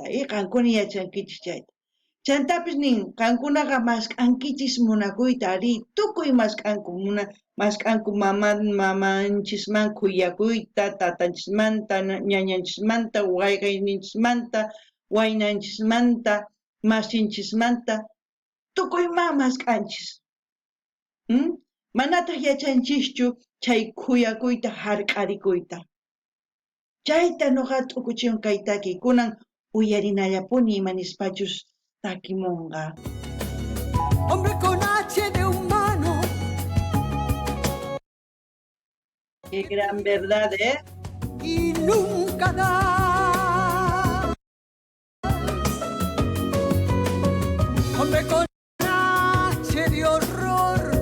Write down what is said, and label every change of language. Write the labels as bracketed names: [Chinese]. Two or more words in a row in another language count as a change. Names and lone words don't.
[Quechua] Qankuna yachankichis chayta. Chantapis nin, qankunaqa masq'ankichis munakuyta ari, tukuy masq'anku mamanchisman kuyakuyta, tatanchismanta, ñañanchismanta, wayqayninchismanta, waynanchismanta, masinchismanta, tukuyma masq'anchis. Manataq yachanchischu chay kuyakuyta hark'arikuyta. Chayta nuqa t'ukuchiwan kaytaki kunan uyarinallapuni imanispachus takimunqa. [Spanish] Hombre con H de humano. Qué gran verdad, ¿eh? Y nunca da. Hombre con H de horror.